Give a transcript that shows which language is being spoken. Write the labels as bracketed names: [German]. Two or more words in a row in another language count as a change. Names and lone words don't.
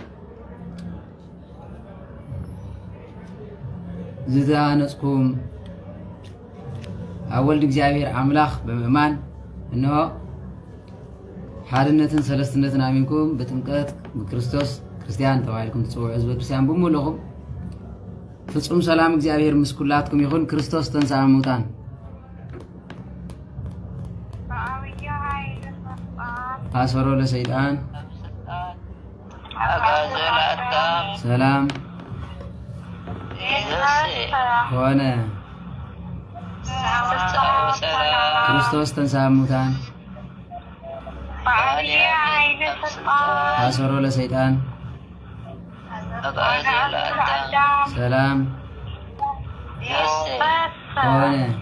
[Tigrinya] ዝዛነጽኩም አወልድ እግዚአብሔር አምላኽ በምእማን እነሆ ሓድነትን ሰለስትነትን አሚንኩም በጥምቀት በክርስቶስ ክርስቲያን ተባሂልኩም ትጽውዑ ህዝበ ክርስቲያን በሙሉኹም ፍጹም ሰላም እግዚአብሔር ምስ ኩላትኩም ይኹን። [Geez] ክርስቶስ ተንሥአ እሙታን አሰሮ ለሰይጣን [Amharic] ሰላም ሆነ። [Geez] ክርስቶስ ተንሥአ እሙታን አሰሮ ለሰይጣን [Amharic] ሰላም ሆነ።